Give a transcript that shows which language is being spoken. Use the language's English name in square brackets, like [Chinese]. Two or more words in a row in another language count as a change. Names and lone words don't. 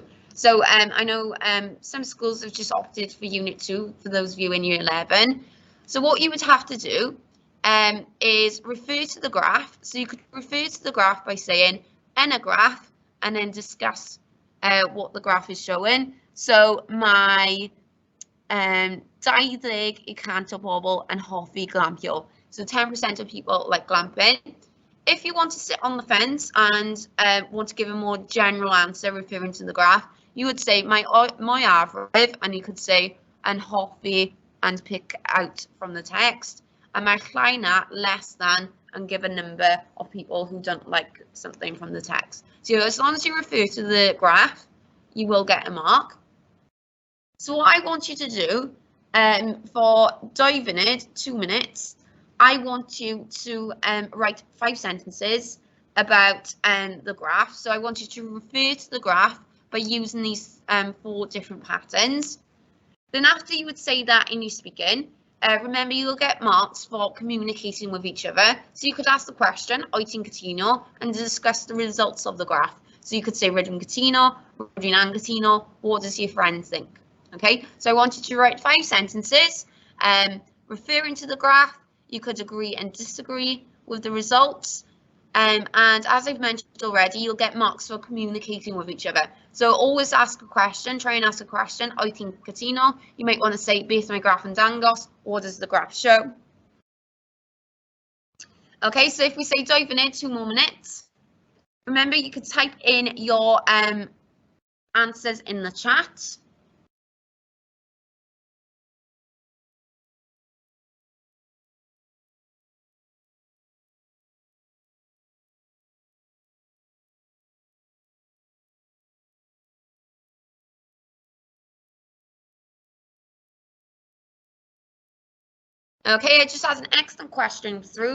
[English] So I know some schools have just opted for Unit 2 for those of you in Year 11. So what you would have to do is refer to the graph. So you could refer to the graph by saying, [Welsh] "En a graph," [English] and then discuss what the graph is showing. [Welsh] So my 20 y cant o bobl yn hoffi glampio. [English] So 10% of people like glamping. If you want to sit on the fence and want to give a more general answer referring to the graph, you would say my average, and you could say [Welsh] yn hoffi [English] and pick out from the text. And my llai less than, and give a number of people who don't like something from the text. So as long as you refer to the graph, you will get a mark. So what I want you to do for 2 minutes, I want you to write 5 sentences about the graph. So I want you to refer to the graph by using these 4 different patterns. Then after you would say that in your speaking, remember you'll get marks for communicating with each other. So you could ask the question, [Welsh] o't ti'n cytuno, [English] and discuss the results of the graph. So you could say, [Welsh] rydw i'n cytuno, rydw i'n anghytuno, [English] what does your friend think? Okay, so I want you to write 5 sentences referring to the graph. You could agree and disagree with the results. And as I've mentioned already, you'll get marks for communicating with each other. So always ask a question, try and ask a question. [Welsh] O't ti'n cytuno? [English] You might want to say, [Welsh] beth mae graph yn dangos? [English] What does the graph show? Okay, so if we say 2 minutes, 2 more minutes. Remember, you could type in your answers in the chat. Okay, I just had an excellent question through.